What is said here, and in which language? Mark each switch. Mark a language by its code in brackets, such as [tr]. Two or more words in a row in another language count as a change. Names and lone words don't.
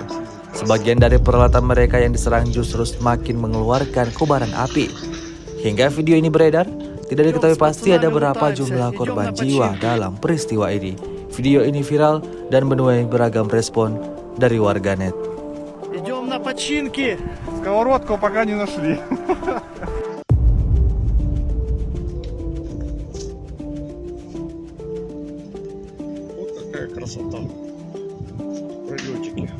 [id] Sebagian dari peralatan mereka yang diserang justru semakin mengeluarkan kobaran api. Hingga video ini beredar, tidak diketahui pasti ada berapa jumlah korban jiwa dalam peristiwa ini. Video ini viral dan menuai beragam respon dari warganet. [ru] Идем на починки. Сковородку пока не нашли. Вот какая красота. Пролетики.